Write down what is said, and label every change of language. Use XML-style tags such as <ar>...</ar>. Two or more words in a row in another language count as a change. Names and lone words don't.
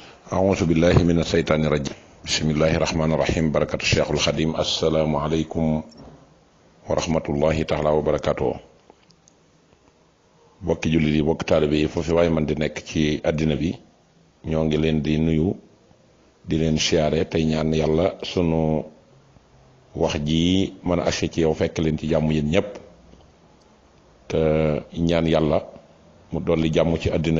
<ar>أعوذ بالله من الشيطان الرجيم بسم الله الرحمن الرحيم بركة الشيخ الخديم السلام عليكم ورحمة الله تعالى وبركاته</ar> <wo>bokki jullit yi bokki taalibe yi foofu waaye man di nekk ci àddina bi ñoo ngi leen di nuyu di leen siyaare tey ñaan yàlla sunu wax ji mën a agsi ci yow fekk leen ci jàmm yéen ñëpp te ñaan yàlla mu dolli jàmm ci àddina</wo>